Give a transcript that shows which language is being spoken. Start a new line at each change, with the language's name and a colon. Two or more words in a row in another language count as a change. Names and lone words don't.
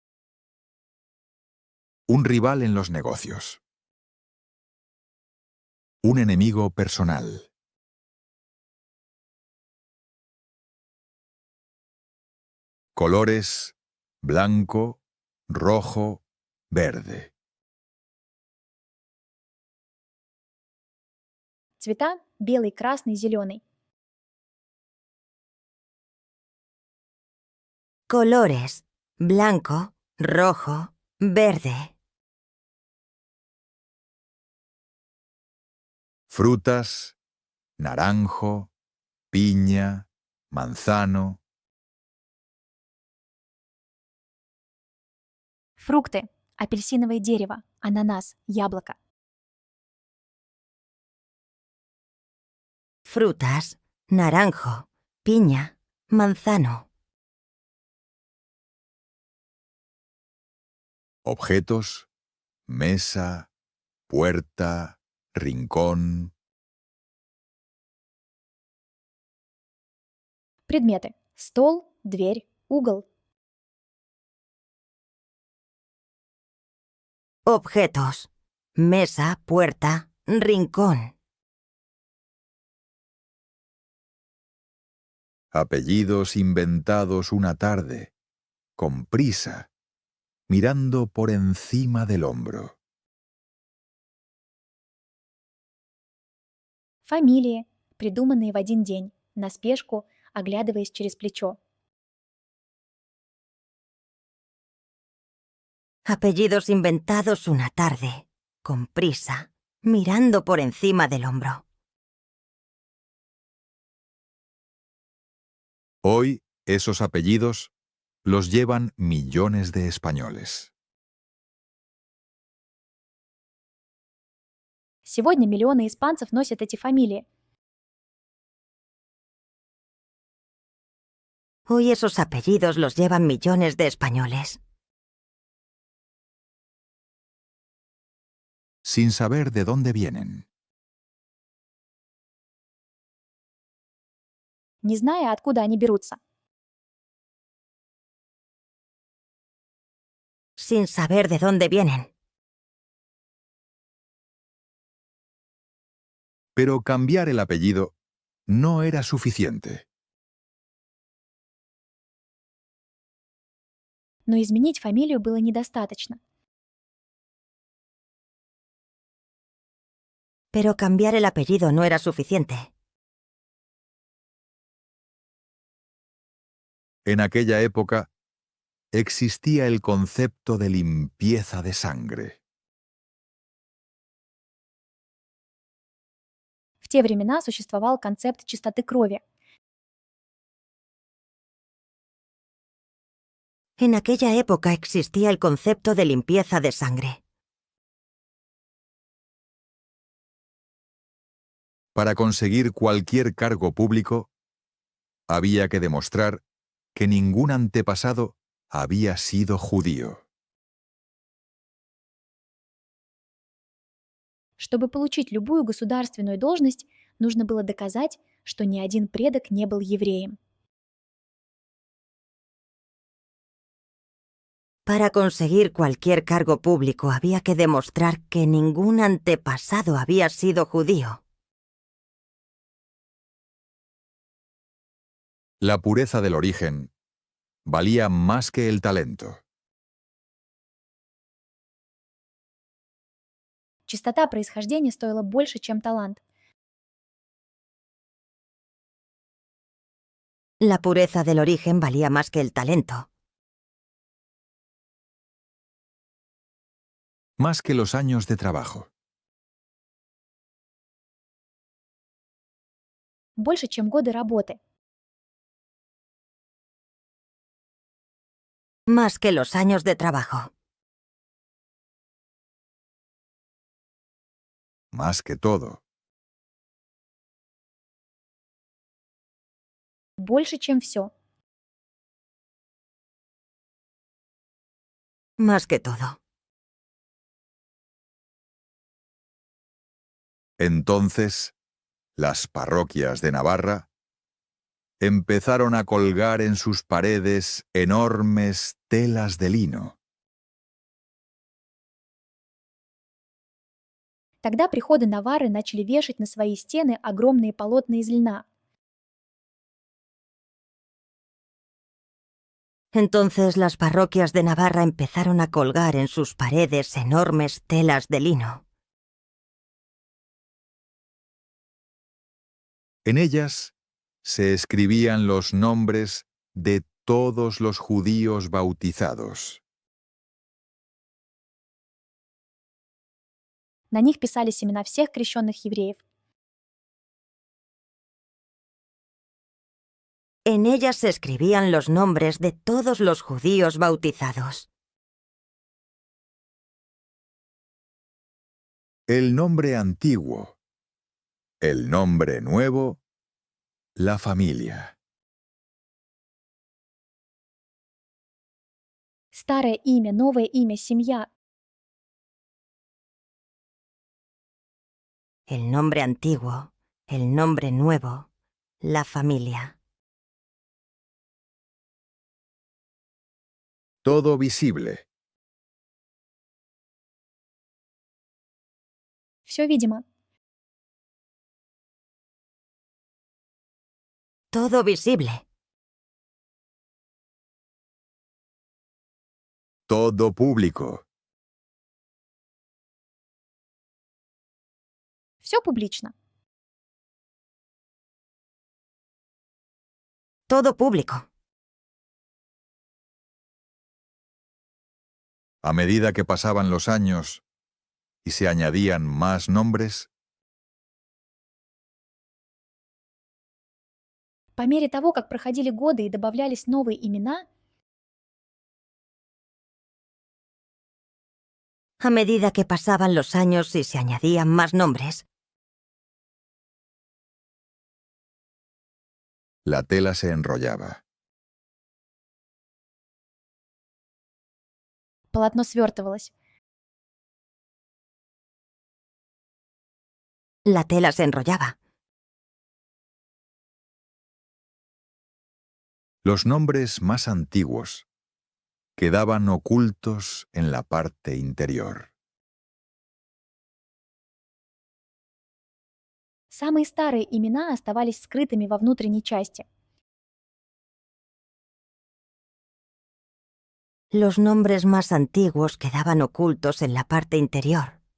Spanish: Un rival en los negocios. Un enemigo personal. Colores: blanco, rojo, verde.
Russian: Цвета – белый, красный, зеленый.
Spanish: Colores: blanco, rojo, verde. Frutas: naranjo, piña, manzano.
Russian: Фрукты – апельсиновое дерево, ананас, яблоко.
Spanish: Frutas: naranjo, piña, manzano, Objetos, mesa, puerta, rincón.
Russian: Предметы. Стол, дверь, угол.
Spanish: objetos, mesa, puerta, rincón, Apellidos inventados una tarde, con prisa, mirando por encima del hombro.
Russian: Фамилии, придуманные в один день, на спешку, оглядываясь через плечо.
Spanish: apellidos inventados una tarde, con prisa, mirando por encima del hombro. Hoy, esos apellidos los llevan millones de españoles.
Russian: Сегодня миллионы испанцев носят эти фамилии.
Spanish: Hoy esos apellidos los llevan millones de españoles. Sin saber de dónde vienen.
Russian: Не зная, откуда они берутся.
Spanish: Sin saber de dónde vienen. Pero cambiar el apellido no era suficiente.
Russian: Но изменить фамилию было недостаточно.
Spanish: Pero cambiar el apellido no era suficiente. En aquella época existía el concepto de limpieza de sangre.
Russian: В те времена существовал концепт чистоты крови.
Spanish: En aquella época existía el concepto de limpieza de sangre. Para conseguir cualquier cargo público, había que demostrar que ningún antepasado había sido judío.
Russian: Чтобы получить любую государственную должность, нужно было доказать, что ни один предок не был евреем.
Spanish: Para conseguir cualquier cargo público había que demostrar que ningún antepasado había sido judío. La pureza del origen valía más que el talento.
Russian: Чистота происхождения стоила больше, чем талант.
Spanish: La pureza del origen valía más que el talento. Más que los años de trabajo.
Russian: Больше, чем годы работы.
Spanish: Más que los años de trabajo. Más que todo.
Russian: Больше, чем все.
Spanish: Más que todo. Entonces, las parroquias de Navarra empezaron a colgar en sus paredes enormes telas de lino.
Russian: Тогда приходы Наварры начали вешать на свои стены огромные полотна из льна.
Spanish: Entonces las parroquias de Navarra empezaron a colgar en sus paredes enormes telas de lino. En ellas se escribían los nombres de todos los judíos bautizados.
Russian: На них писались имена всех крещенных евреев.
Spanish: En ellas se escribían los nombres de todos los judíos bautizados. El nombre antiguo, el nombre nuevo, la familia.
Russian: Старое имя, новое имя, семья.
Spanish: El nombre antiguo, el nombre nuevo, la familia. Todo visible.
Russian: Все видимо.
Spanish: Todo visible. Todo público.
Russian: Все публично.
Spanish: Todo público. A medida que pasaban los años y se añadían más nombres,
Russian: По мере того, как проходили годы и добавлялись новые имена,
Spanish: A medida que pasaban los años y se añadían más nombres, la tela se enrollaba.
Russian: полотно свертывалось.
Spanish: la tela se enrollaba. Los nombres más antiguos quedaban ocultos en la parte interior.
Russian: Самые старые имена оставались скрытыми во внутренней части.
Spanish: Los nombres más antiguos quedaban ocultos en la parte interior.